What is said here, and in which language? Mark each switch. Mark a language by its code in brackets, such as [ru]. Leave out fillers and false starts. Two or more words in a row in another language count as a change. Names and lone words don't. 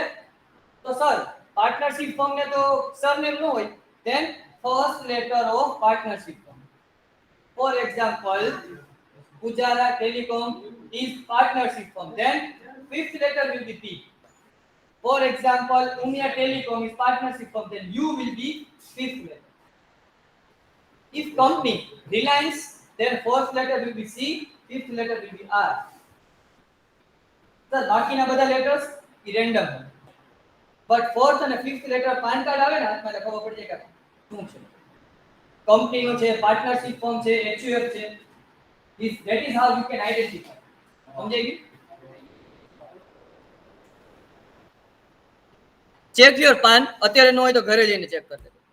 [gu] તો સર [en] partnership form [gu] ને તો સરનેમ ન હોય, [en] then first letter of partnership form. For example, Pujara Telecom is partnership form, then fifth letter will be P. For example, Umia Telecom is partnership form, then U will be fifth letter. If company Reliance, then fourth letter will be C, fifth letter will be R. Sir, [gu] બાકીના બધા letters એ random. [en] But fourth and fifth letter [gu] પાન કાર્ડ આવે ને હાથમાં એટલે ખબર પડી જાય કે શું છે. કંપનીનો છે, [en] partnership form [gu] છે, HUF છે. [en] That is how you can identify. [gu] સમજાઈ ગયું? [en] Check your PAN. [gu] અત્યારે ન હોય તો ઘરે જઈને ચેક કરી લેજો.